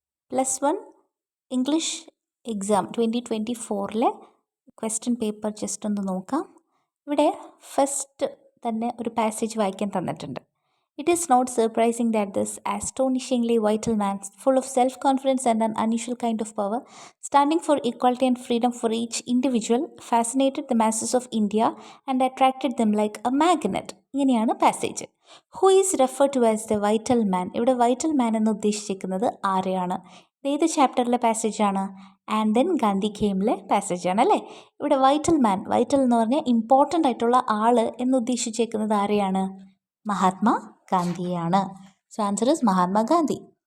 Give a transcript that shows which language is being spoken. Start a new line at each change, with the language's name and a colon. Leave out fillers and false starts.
Malayalam: +1 English exam 2024 question paper just ഒന്ന് നോക്കാം. ഇവിടെ ഫസ്റ്റ് തന്നെ ഒരു പാസേജ് വായിക്കാൻ തന്നിട്ടുണ്ട്.
English: It is not surprising that this astonishingly vital man, full of self-confidence and an unusual kind of power, standing for equality and freedom for each individual, fascinated the masses of India and attracted them like a magnet.
Malayalam: ഇങ്ങനെയാണ് passage.
English: Who is refer to as the vital man.
Malayalam: ഇവിടെ vital മാൻ എന്ന് ഉദ്ദേശിച്ചിരിക്കുന്നത് ആരെയാണ്? ഏത് ചാപ്റ്ററിലെ പാസേജാണ്? And then Gandhi കെയിമിലെ പാസേജാണ് അല്ലേ? ഇവിടെ vital മാൻ, vital എന്ന് പറഞ്ഞാൽ ഇമ്പോർട്ടൻ്റ് ആയിട്ടുള്ള ആള് എന്ന് ഉദ്ദേശിച്ചേക്കുന്നത് ആരെയാണ്? Mahatma ഗാന്ധിയാണ്.
English: So answer is Mahatma Gandhi.